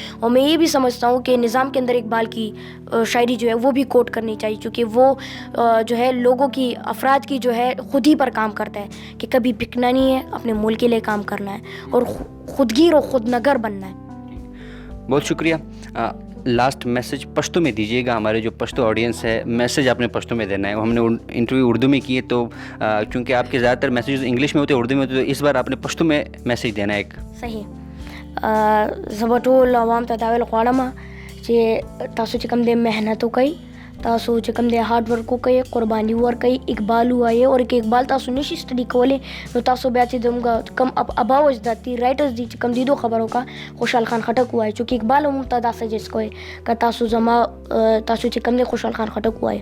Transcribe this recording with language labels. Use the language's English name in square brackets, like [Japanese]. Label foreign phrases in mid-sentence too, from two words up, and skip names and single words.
[Urdu] اور میں یہ بھی سمجھتا ہوں کہ نظام کے اندر اقبال کی شاعری جو ہے وہ بھی کوٹ کرنی چاہیے، کیونکہ وہ جو ہے لوگوں کی، افراد کی جو ہے خود ہی پر کام کرتا ہے کہ کبھی بکنا نہیں ہے، اپنے ملک کے لیے کام کرنا ہے اور خودگیر اور خود نگر بننا ہے. بہت شکریہ. [English] last message [Urdu] پشتو میں دیجیے گا، ہمارے جو پشتو آڈینس ہے، میسج آپ نے پشتو میں دینا ہے. ہم نے انٹرویو اردو میں کیے تو چونکہ آپ کے زیادہ تر [English] messages English [Urdu] میں ہوتے ہیں، اردو میں ہوتے، تو اس بار آپ نے پشتو میں میسج دینا ہے ایک. صحیح. [Pashto] زه ټول عوام ته دا ویل غواړم چې تاسو چې کوم دی محنت وکئ، تاسو چې کوم دی [English] hard work [Pashto] وکئ، قرباني ورکئ، اقبال ووایئ. اور که اقبال تاسو نشي سټډي کولی نو تاسو بیا چې زموږ کوم اباو اجداد دي، رایټرز دي چې کوم دي، دو خبرو کا خوشحال خان خټک ووایي، چونکې اقبال هم ته دا سجیسټ کوي که تاسو تاسو چې کوم دی خوشحال خان خټک ووایي.